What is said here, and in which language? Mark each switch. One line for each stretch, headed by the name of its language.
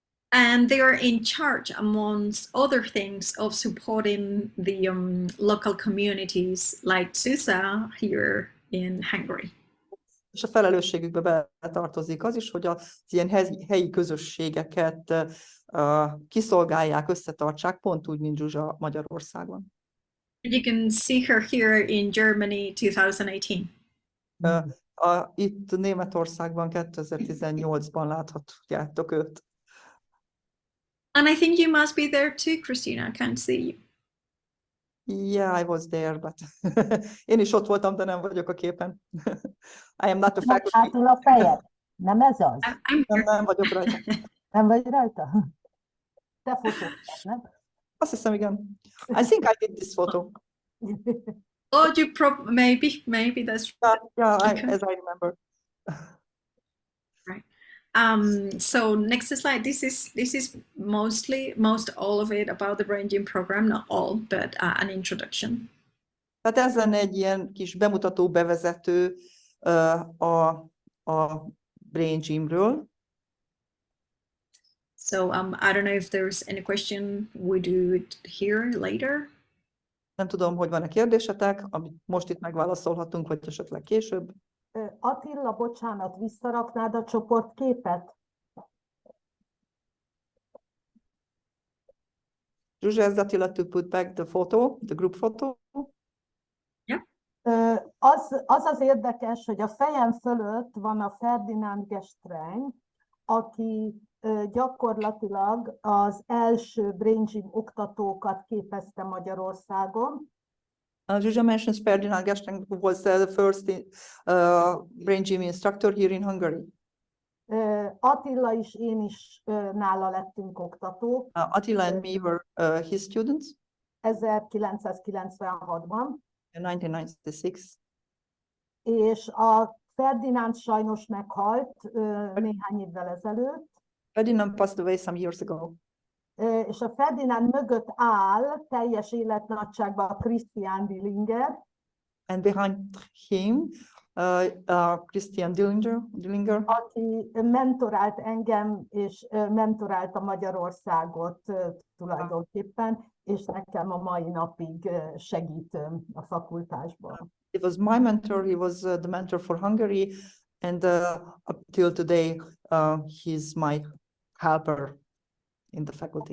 English: And they are in charge, amongst other things, of supporting the local communities like Susa here in Hungary.
Hungarian: És a felelősségükbe betartozik az is, hogy az ilyen helyi közösségeket kiszolgálják, összetartsák, pont úgy, mint Zsuzsa Magyarországon.
English: You can see her here in Germany 2018.
Hungarian: Itt Németországban 2018-ban láthatjátok őt.
English: And I think you must be there too, Christina. I can't see you. Yeah, I was there, but
Hungarian: én is ott voltam, de nem vagyok a képen.
English: I am not a faculty.
Hungarian: Hátul a fejed? Nem ez az? Nem vagyok rajta. Nem vagy rajta? Te fotóztad, nem? Azt hiszem, igen.
English: I think I did this photo. Oh, you maybe that's Yeah, okay. as I remember. Right. So next slide. This is most all of it about the Brain Gym program, not all, but an introduction.
Hungarian: Tehát ez lenne egy ilyen kis bemutató, bevezető a Brain Gymről.
English: So I don't know if there's any question. We do it here later.
Hungarian: Nem tudom, hogy van-e kérdésetek, amit most itt megválaszolhatunk, vagy esetleg később. Attila, bocsánat, visszaraknád a csoportképet?
English: Zsuzsa, asked Attila to put back the photo, the group photo. Yeah.
Hungarian: Az érdekes, hogy a fejem fölött van a Ferdinand Gestrein, aki gyakorlatilag az első Brain Gym oktatókat képezte Magyarországon.
English: Zsuzsa mentions Ferdinand Gestrein, who was the first Brain Gym instructor here in Hungary.
Hungarian: Attila is, én is nála lettünk oktatók.
English: Attila and me were his students.
Hungarian: 1996-ban.
English: In 1996.
Hungarian: És a Ferdinand sajnos meghalt néhány évvel ezelőtt.
English: Ferdinand passed away some years ago.
Hungarian: És a Ferdinand mögött áll teljes életnagyságban Christian Dillinger.
English: And behind him, Christian Dillinger,
Hungarian: aki mentorált engem, és mentorálta Magyarországot tulajdonképpen, és nekem a mai napig segítőm a fakultásban.
English: He was my mentor, he was the mentor for Hungary, and up till today, he's my helper in the faculty.